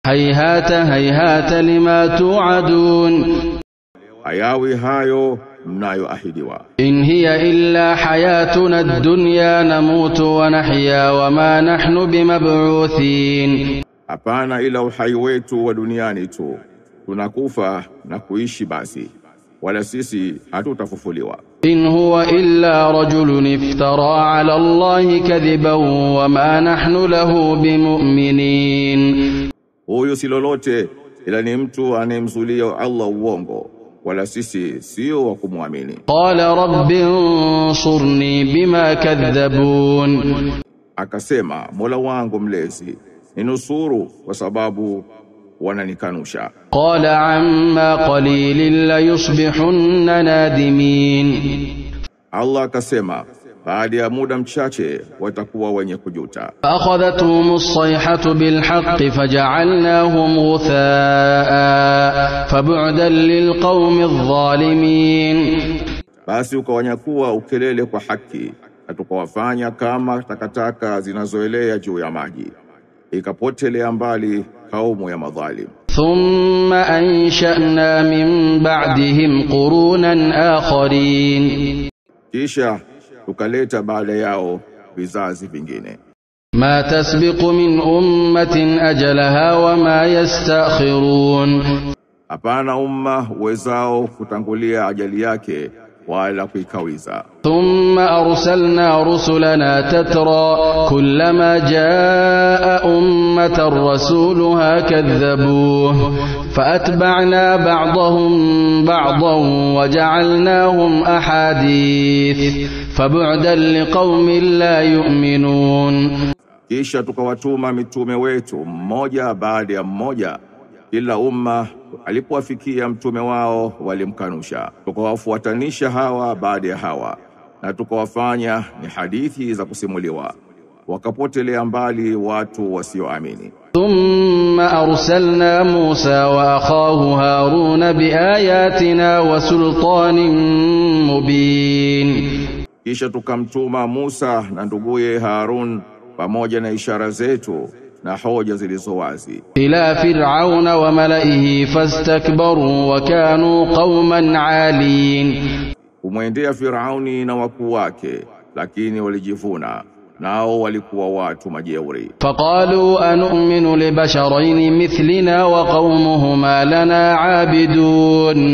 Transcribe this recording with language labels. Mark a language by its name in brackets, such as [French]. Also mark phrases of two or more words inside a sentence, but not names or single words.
[Arabic] هيهات هيهات لما توعدون [Swahili] hayawi hayo mnayoahidiwa. [Arabic] إن هي إلا حياتنا الدنيا نموت ونحيا وما نحن بمبعوثين. [Swahili] Hapana ila uhai wetu wa duniani tu, tunakufa na kuishi basi, wala sisi hatutafufuliwa. [Arabic] إن هو إلا رجل افترى على الله كذبا وما نحن له بمؤمنين. [Swahili] Huyu si lolote ila ni mtu anemzulia Allah uongo, wala sisi sio wa kumwamini. [Arabic] قال رب انصرني بما كذبون. [Swahili] Akasema, Mola wangu mlezi, ninusuru kwa sababu wananikanusha. [Arabic] قال عما قليل ليصبحن نادمين. [Swahili] Allah akasema, baada ya muda mchache watakuwa wenye kujuta. [Arabic] فأخذتهم الصيحة بالحق فجعلناهم غثاء فبعدا للقوم الظالمين. [Swahili] Basi ukawanyakuwa ukelele kwa haki, na tukawafanya kama takataka zinazoelea juu ya maji, ikapotelea mbali kaumu ya madhalim. [Arabic] ثم أنشأنا من بعدهم قرونا آخرين. [Swahili] Kisha tukaleta baada yao vizazi vingine. [Arabic] ما تسبق من أمة أجلها وما يستأخرون. [Swahili] Hapana umma uwezao kutangulia ajali yake wala kuikawiza. [Arabic] ثم أرسلنا رسلنا تترى كلما جاء أمة رسولها كذبوه فأتبعنا بعضهم بعضا وجعلناهم أحاديث فبعدا لقوم لا يؤمنون. [Swahili] Kisha tukawatuma mitume wetu mmoja baada ya mmoja, kila umma alipowafikia mtume wao walimkanusha. Tukawafuatanisha hawa baada ya hawa, na tukawafanya ni hadithi za kusimuliwa, wakapotelea mbali watu wasioamini. [Arabic] ثم أرسلنا موسى وأخاه هارون بآياتنا وسلطان مبين. [Swahili] Kisha tukamtuma Musa na nduguye Harun pamoja na ishara zetu na hoja zilizo wazi. [Arabic] إلى فرعون وملئه فاستكبروا وكانوا قوما عالين. [Swahili] Kumwendea Firauni na wakuu wake, lakini walijivuna, nao walikuwa watu majeuri. [Arabic] فقالوا أنؤمن لبشرين مثلنا وقومهما لنا عابدون.